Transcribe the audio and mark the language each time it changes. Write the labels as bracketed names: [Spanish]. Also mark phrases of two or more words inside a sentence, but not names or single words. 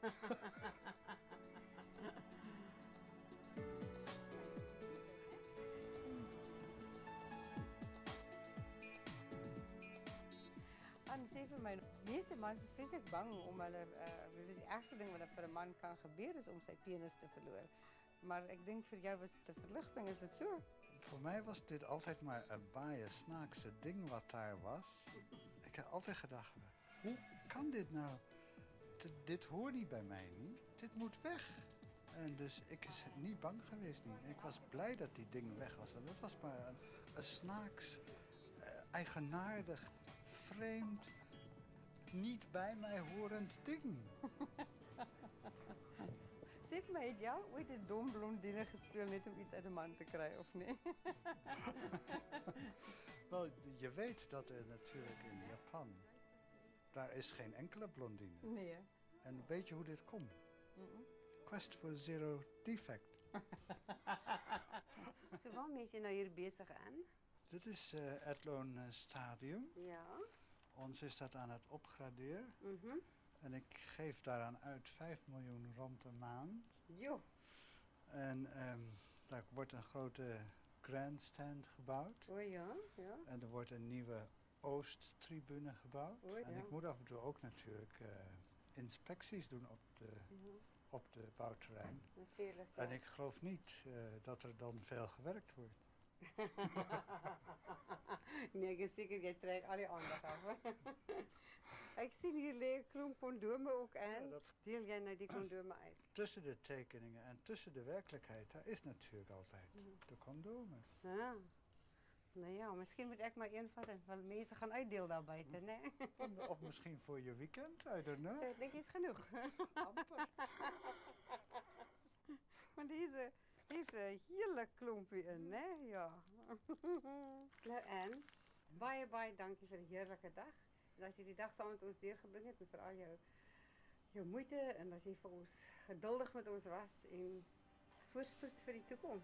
[Afrikaans] En sê vir my, meeste mans is vreeslik bang om hulle dit is die ergste ding wat vir 'n man kan gebeur is om sy penis te verloor. Maar ek dink vir jou was dit 'n verligting, is dit so? [Dutch] Voor mij was dit altijd maar een baaie snaakse ding wat daar was. Ik heb altijd gedacht, hoe kan dit nou? Dit hoort niet bij mij, niet? Dit moet weg. En dus ik is niet bang geweest. Niet. Ik was blij dat die ding weg was. En dat was maar een snaaks, eigenaardig, vreemd, niet bij mij horend ding. [Afrikaans] Sê vir my, het jy ooit 'n dom blondine gespeel net om iets uit 'n man te kry of nie? [Dutch] Wel, je weet dat er natuurlijk in Japan, daar is geen enkele blondine. [Afrikaans] Nee. [Dutch] En weet je hoe dit komt? Mm. [English] Quest for Zero Defect. [Afrikaans] So waar mense nou hier besig aan? [Dutch] Dit is Edloon Stadium. [Afrikaans] Ja. [Dutch] Ons is dat aan het opgraderen. Mhm. En ik geef daaraan uit 5 miljoen rand per maand. [Afrikaans] Jo. [Dutch] En daar wordt een grote grandstand gebouwd. [Afrikaans] O ja, ja. [Dutch] En er wordt een nieuwe Oosttribune gebouwd. [Afrikaans] O, ja. [Dutch] En ik moet af en toe ook natuurlijk inspecties doen op de bouwterrein. Natuurlijk. Ja. En ik geloof niet dat er dan veel gewerkt wordt. [Afrikaans] Nee, ek is seker jy trek al die aandag af. Ek sien hier lê 'n klomp kondome ook aan. Ja, Deel jy nou die kondome uit? [Dutch] Tussen de tekeningen en tussen de werkelijkheid, daar is natuurlijk altijd de condomen. [Afrikaans] Ja. Nou ja, miskien moet ek maar een vat en wel mense gaan uitdeel daar buite, né? [Dutch] Of misschien voor je weekend, [English] I don't know. [Afrikaans] Ek dink is genoeg. Amper. Want hier's 'n hele klompie in, né? Ja. Nou en baie dankie vir 'n heerlike dag. Dat jy die dag saam met ons deurgebring het en veral jou moeite en dat jy vir ons geduldig met ons was en voorspoed vir die toekoms.